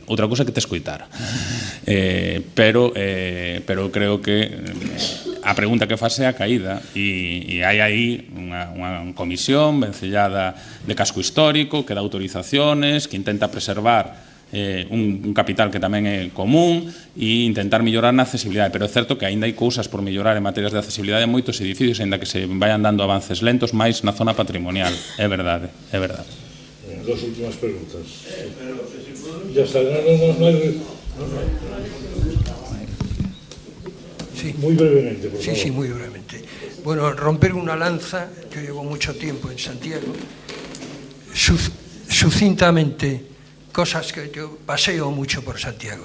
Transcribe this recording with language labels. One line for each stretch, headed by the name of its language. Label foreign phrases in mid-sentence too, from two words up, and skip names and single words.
Galician: Outra cousa que te escoitara. Pero creo que a pregunta que fase é a caída e hai aí unha comisión vencellada de casco histórico que dá autorizaciones, que intenta preservar un capital que tamén é común e intentar mellorar na accesibilidade, pero é certo que aínda hai cousas por mellorar en materias de accesibilidade en moitos edificios, aínda que se vayan dando avances lentos máis na zona patrimonial, é verdade, é verdade.
Spanish: Dos últimas preguntas. Ya está, muy brevemente, por favor. Sí, muy brevemente. Bueno, romper una lanza, yo llevo mucho tiempo en Santiago, sucintamente, cosas que yo paseo mucho por Santiago.